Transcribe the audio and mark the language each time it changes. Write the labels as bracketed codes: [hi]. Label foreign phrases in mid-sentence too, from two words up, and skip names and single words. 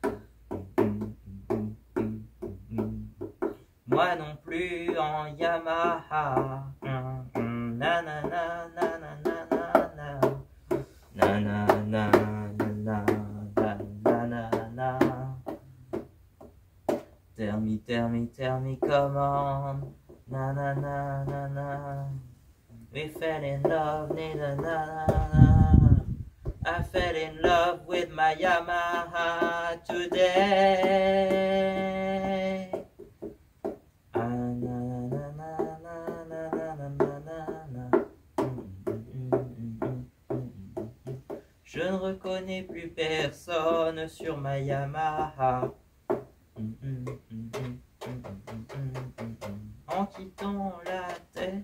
[fr] Moi non plus en Yamaha. Na na na na na na na na na na na na na na. [en] Tell me, come on. Na na na na na. We fell in love, na na na na. I fell in love with my Yamaha today. [fr] Je ne reconnais plus personne sur ma Yamaha. En quittant la terre.